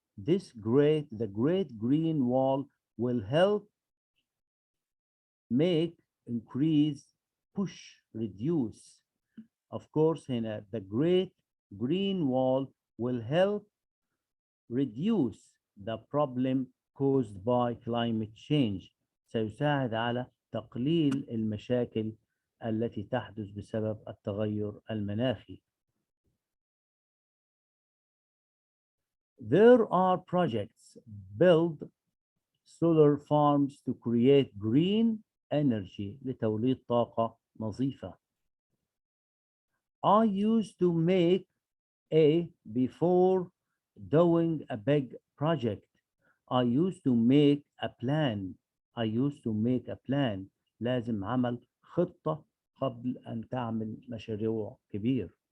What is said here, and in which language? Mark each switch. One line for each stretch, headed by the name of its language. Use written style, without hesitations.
English: The great green wall will help make, increase, push, reduce. Of course,
Arabic: هنا
English: the great green wall will help reduce the problem caused by climate change.
Arabic: سيساعد على تقليل المشاكل التي تحدث بسبب التغير المناخي.
English: There are projects build solar farms to create green energy
Arabic: لتوليد طاقة نظيفة.
English: I used to make a before doing a big project. I used to make a plan. I used to make a plan.
Arabic: لازم عمل خطة قبل أن تعمل مشروع كبير.